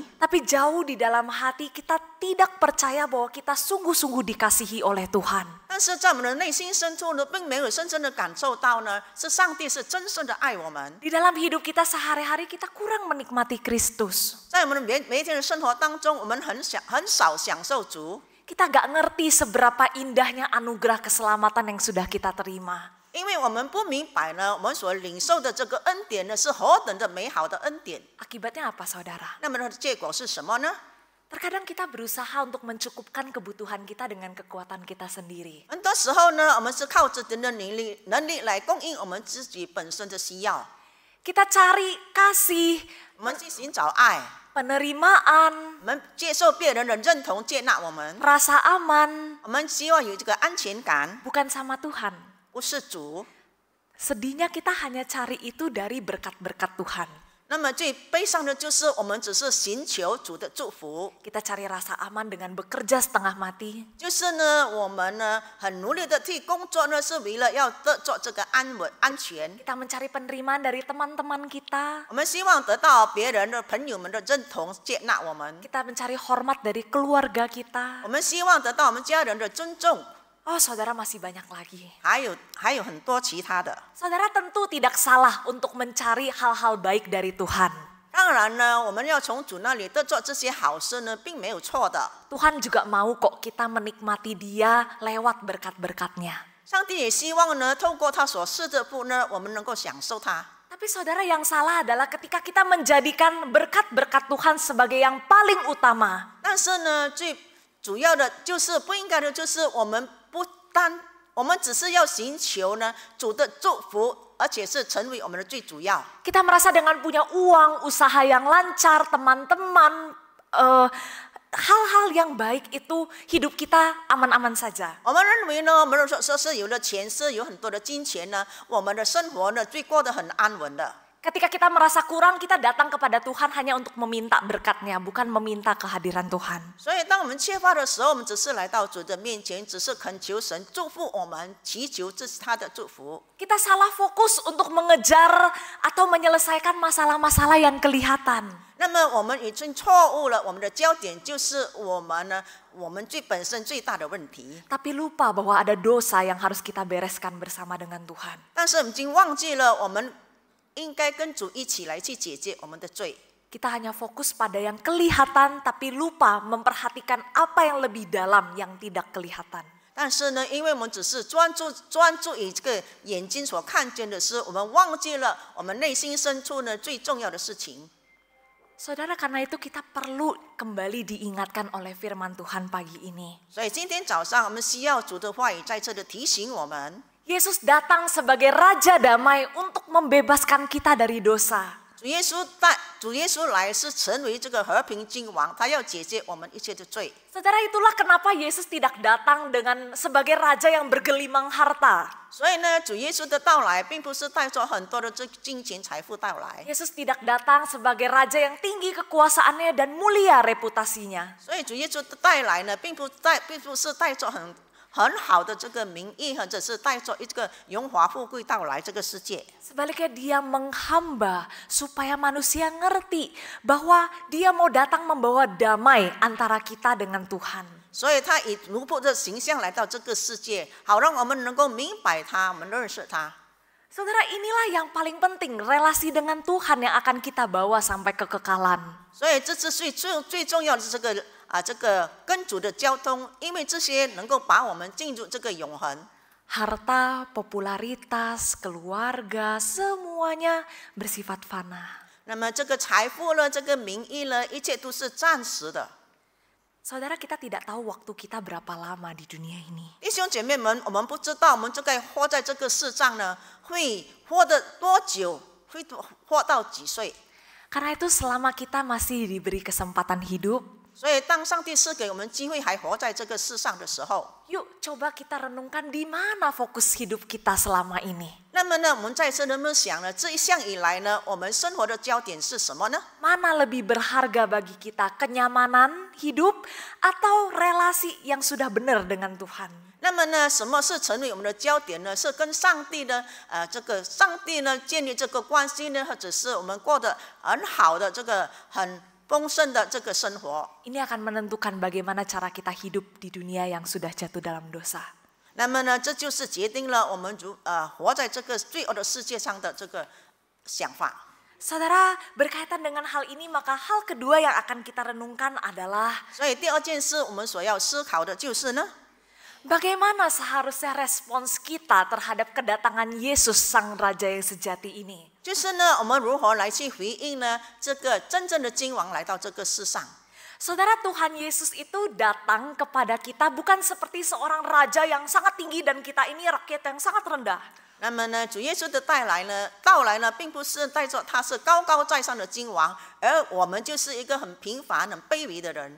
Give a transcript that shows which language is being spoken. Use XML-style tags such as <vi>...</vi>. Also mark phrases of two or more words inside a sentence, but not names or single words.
<id>Tapi jauh di dalam hati kita tidak percaya bahwa kita sungguh-sungguh dikasihi oleh Tuhan.</id> <zh>但是在我们的内心深处呢，并没有深深的感受到呢，是上帝是真正的爱我们。</zh> <id>Di dalam hidup kita sehari-hari kita kurang menikmati Kristus.</id> <zh>在我们的每一天的生活当中，我们很少享受主。</zh> <id>Kita gak ngerti seberapa indahnya anugerah keselamatan yang sudah kita terima.</id> <zh>因为我们不明白呢，我们所领受的这个恩典呢，是何等的美好的恩典。</zh> <id>Akibatnya apa, saudara?</id> <zh>那么它的结果是什么呢？</zh> <id>Terkadang kita berusaha untuk mencukupkan kebutuhan kita dengan kekuatan kita sendiri.</id> <zh>很多时候呢，我们是靠着人的能力来供应我们自己本身的需要。</zh> <id>Kita cari kasih,</id> <zh>我们去寻找爱，</zh> <id>penerimaan,</id> <zh>我们接受别人的认同接纳我们，</zh> <id>rasa aman,</id> <zh>我们希望有这个安全感，</zh> <id>bukan sama Tuhan.</id> <zh>不是主。</zh> <id>Sedihnya kita hanya cari itu dari berkat-berkat Tuhan.</id> <zh>那么最悲伤的就是我们只是寻求主的祝福，</zh> <id>Kita cari rasa aman dengan bekerja setengah mati.</id> <zh>就是呢，我们呢很努力的去工作呢，是为了要得到这个安全。</zh> <id>Kita mencari penerimaan dari teman-teman kita.</id> <zh>我们希望得到别人的朋友们的认同接纳我们，</zh> <id>Kita mencari hormat dari keluarga kita.</id> <zh>我们希望得到我们家人的尊重，</zh> <id>Oh, saudara masih banyak lagi.</id> <zh>还有很多其他的。</zh> <id>Saudara tentu tidak salah untuk mencari hal-hal baik dari Tuhan.</id> <zh>当然呢，我们要从主那里得到这些好事呢，并没有错的。</zh> <id>Tuhan juga mau kok kita menikmati Dia lewat berkat-berkat-Nya.</id> <zh>上帝也希望呢，透过他所赐的福呢，我们能够享受它。</zh> <id>Tapi saudara, yang salah adalah ketika kita menjadikan berkat-berkat Tuhan sebagai yang paling utama.</id> <zh>但是呢，最主要的就是不应该的，就是我们只是要寻求呢主的祝福，而且是成为我们的最主要。</zh> <id>Kita merasa dengan punya uang, usaha yang lancar, teman-teman, hal-hal yang baik itu hidup kita aman-aman saja.</id> <zh>我们认为呢，我们说是有了钱，是有很多的金钱呢，我们的生活呢，最过得很安稳的。</zh> <id>Ketika kita merasa kurang, kita datang kepada Tuhan hanya untuk meminta berkat-Nya, bukan meminta kehadiran Tuhan.</id> <zh>所以，当我们缺乏的时候，我们只是来到主的面前，只是恳求神祝福我们，祈求这是他的祝福。</zh> <id>Kita salah fokus untuk mengejar atau menyelesaikan masalah-masalah yang kelihatan.</id> <zh>那么，我们已经错误了，我们的焦点就是我们本身最大的问题。</zh> <id>Tapi lupa bahwa ada dosa yang harus kita bereskan bersama dengan Tuhan.</id> <zh>但是，已经忘记了我们应该跟主一起来去解决我们的罪。</zh> <id>Kita hanya fokus pada yang kelihatan, tapi lupa memperhatikan apa yang lebih dalam yang tidak kelihatan.</id> <zh>但是呢，因为我们只是专注于这个眼睛所看见的事，我们忘记了我们内心深处呢最重要的事情。</zh> <id>Saudara, karena itu kita perlu kembali diingatkan oleh firman Tuhan pagi ini.</id> <zh>所以今天早上我们需要主的话语再次的提醒我们，</zh> <id>Yesus datang sebagai Raja Damai untuk membebaskan kita dari dosa.</id> <zh>主耶稣来是成为这个和平君王，他要解决我们一切的罪。</zh> <id>Saudara, itulah kenapa Yesus tidak datang dengan sebagai raja yang bergelimang harta.</id> <zh>所以呢，主耶稣的到来，并不是带着很多的这金钱财富到来。</zh> <id>Yesus tidak datang sebagai raja yang tinggi kekuasaannya dan mulia reputasinya.</id> <zh>所以主耶稣的带来呢，并不是带着很好的这个名义，或者是带着一个荣华富贵到来这个世界。</zh> <id>Sebaliknya dia menghamba supaya manusia ngerti bahwa dia mau datang membawa damai antara kita dengan Tuhan.</id> <zh>所以他以奴仆的形象来到这个世界，好让我们能够明白他，我们认识他。</zh> <id>Saudara, inilah yang paling penting, relasi dengan Tuhan yang akan kita bawa sampai kekekalan.</id> <zh>所以这是最重要的这个跟主的交通，因为这些能够把我们进入这个永恒。</zh> <id>Harta, popularitas, keluarga, semuanya bersifat fana.</id> <zh>那么这个财富呢，这个名义呢，一切都是暂时的。</zh> <id>Saudara, kita tidak tahu waktu kita berapa lama di dunia ini.</id> <zh>弟兄姐妹们，我们不知道我们这个活在这个世上呢，会活得多久，会活到几岁。</zh> <id>Karena itu selama kita masih diberi kesempatan hidup,</id> <zh>所以当上帝赐给我们机会还活在这个世上的时候，</zh> <id>yuk coba kita renungkan di mana fokus hidup kita selama ini.</id> <zh>那么呢，我们在这能不能想呢？这一向以来呢，我们生活的焦点是什么呢？</zh> <id>Mana lebih berharga bagi kita, kenyamanan hidup atau relasi yang sudah benar dengan Tuhan?</id> <zh>那么呢，什么是成为我们的焦点呢？是跟上帝呢，这个上帝呢建立这个关系呢，或者是我们过得很好的这个很丰盛的这个生活？</zh> <id>Ini akan menentukan bagaimana cara kita hidup di dunia yang sudah jatuh dalam dosa.</id> <zh>那么呢，这就是决定了我们活在这个罪恶的世界上的这个想法。</zh> <id>Saudara, berkaitan dengan hal ini, maka hal kedua yang akan kita renungkan adalah</id> <zh>所以第二件事我们所要思考的就是呢，</zh> <id>bagaimana seharusnya respons kita terhadap kedatangan Yesus Sang Raja yang sejati ini.</id> <zh>就是呢，我们如何来去回应呢？这个真正的君王来到这个世上。</zh> <id>Saudara, Tuhan Yesus itu datang kepada kita bukan seperti seorang raja yang sangat tinggi dan kita ini rakyat yang sangat rendah.</id> <zh>那么呢，主耶稣的到来呢，并不是带着他是高高在上的君王，而我们就是一个很平凡、很卑微的人。</zh>